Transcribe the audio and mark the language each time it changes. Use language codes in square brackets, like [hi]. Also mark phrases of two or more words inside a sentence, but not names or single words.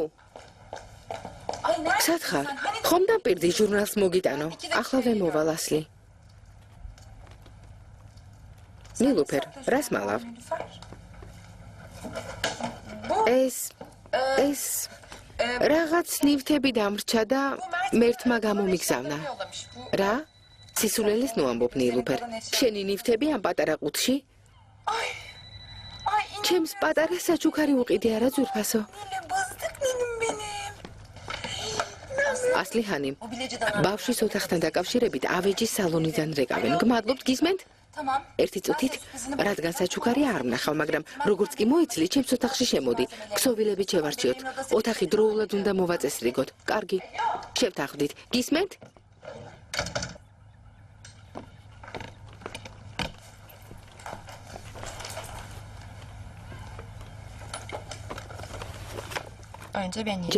[tr] Ay nerede? [ka] სად ხარ? [tr] Sen hani [ka] ხომ დაპირდი ჟურნალს მოგიტანო? ახლავე მოვალ ასლი. ნილუფერ, რას მალავ? ეს რაღაც ნივთები დამრჩა და მერთმა გამომიგზავნა. [tr] yollamış bu? [ka] რა? სისულელეს ნუამბობ ნილუფერ. შენი ნივთები ამ პატარა ყუთში? Ay. Ay ჩემს პატარა საჩუქარი უყიდე არა ძურფასო. [tr] Nilü bızdık Nilüm benim. [ka] ასლი ჰანი. [tr] O bileci de var. [ka] ბავშვის ოთახთან დაკავშირებით ავეჯის სალონიდან რეკავენ. გმადლობთ, გისმენთ? Tamam. ერთი წუთით, რადგან საჩუქარი არ ვნახავ, მაგრამ როგორც კი მოიცლი, ჩემს ოთახში შემოდი. ქსოვილებით შევარჩიოთ. ოთახი დროულად უნდა მოვაწესრიგოთ. კარგი. შევთანხმდით. გისმენთ? [tr] Önce ben yiyeyim.